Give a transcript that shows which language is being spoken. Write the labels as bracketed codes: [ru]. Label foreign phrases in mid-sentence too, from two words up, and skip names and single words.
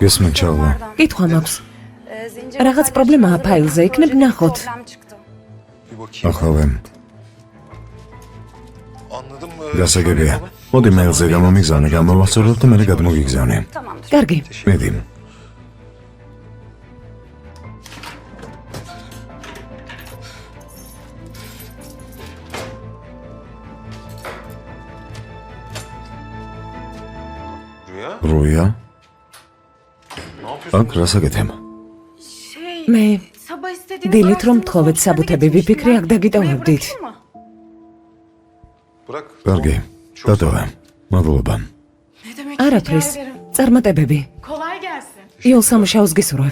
[ka] გესმენ ჩავლა. კითხვა მაქვს. რაღაც პრობლემაა ფაილზე, იქნებ ნახოთ. [tr] bir bakayım. [ka] ახავე, [tr] Anladım. [ka] გასაგებია. მოდი მეილზე გამომიგზავნე, გამოვასწორებ და მე გადმოგიგზავნე. კარგი. მედი. [tr] Rüya, [ka] როია, [tr] ne yapıyorsun? [ka] აქ რასაკეთებ? მე დილით რომ მთხოვეთ საბუთები ვიფიქრე, აქ დაგიტოვებდით. [tr] Bırak. [ka] კარგი, დატოვე. მადლობა. არაფრის. წარმატებები. იოლ სამუშაოს გისურვებთ.